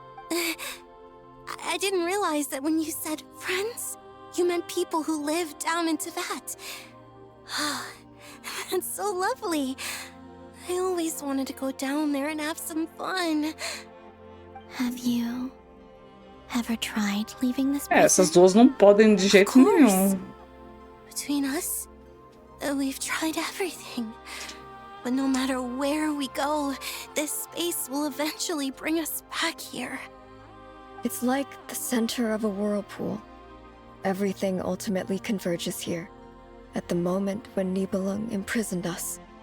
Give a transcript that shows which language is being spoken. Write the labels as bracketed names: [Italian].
[English] I didn't realize that when you said friends, you meant people who live down in Tevat. That's so lovely. I always wanted to go down there and have some fun. Have you ever tried leaving this prison? [Portuguese] Essas duas não podem de jeito nenhum. [English] Between us, we've tried everything. But no matter where we go, this space will eventually bring us back here. It's like the center of a whirlpool. Everything ultimately converges here, at the moment when Nibelung imprisoned us.